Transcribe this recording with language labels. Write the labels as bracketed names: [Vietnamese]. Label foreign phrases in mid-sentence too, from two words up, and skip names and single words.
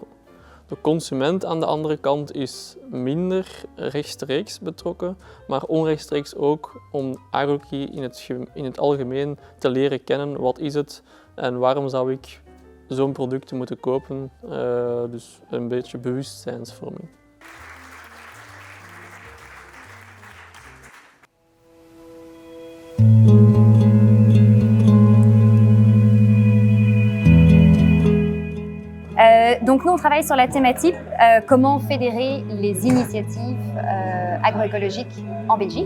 [Dutch] De consument aan de andere kant is minder rechtstreeks betrokken, maar onrechtstreeks ook om agroecologie in het algemeen te leren kennen. Wat is het en waarom zou ik zo'n product moeten kopen? Dus een beetje bewustzijnsvorming. [French] Donc nous, on travaille sur la thématique comment fédérer les initiatives agroécologiques en Belgique.